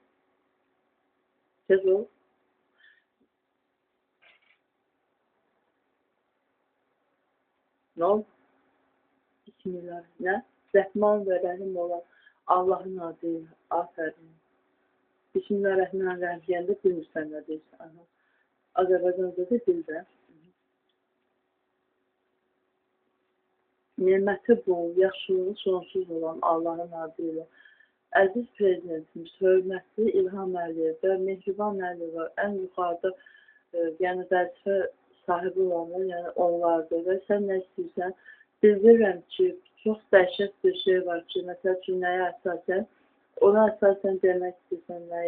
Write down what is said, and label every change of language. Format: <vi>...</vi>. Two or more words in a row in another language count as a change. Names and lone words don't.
<az>Tez ol. Ne oldu? Bismillah. Ne? Rəhman ve Rəhim olan Allah'ın adıyla. Aferin. Bismillahirrahmanirrahim deyəndə bilmirsən nə deyirsən. Azərbaycanca da dildə. Niməti bol, yaxşılığı sonsuz olan Allah'ın adıyla. Əziz prezidentimiz, hörmətli İlham Əliyev və Mehriban Əliyeva ən yuxarıda yəni vəzifə sahibi olanlar, yəni onlardır və sən nə istəyirsən, bildirirəm ki, çox dəhşət bir şey var ki, məsəl üçün nəyə əsasən, ona əsasən demək istəyirsən nəyi.</az>